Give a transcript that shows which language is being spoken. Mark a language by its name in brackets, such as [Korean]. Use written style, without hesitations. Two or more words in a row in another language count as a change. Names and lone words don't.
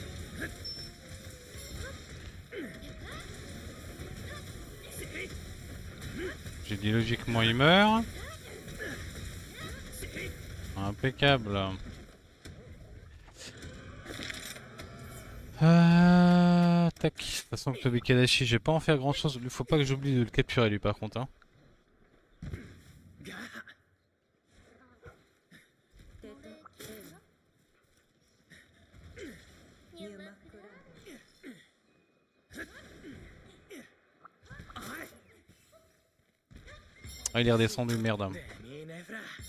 [French] J'ai dit logiquement il meurt. Impeccable. Tac. De toute façon, Tobi Kadashi, je vais pas en faire grand chose. Il faut pas que j'oublie de le capturer lui par contre. Hein. ニューマックラ Ah, il est redescendu, merde. いいねフラ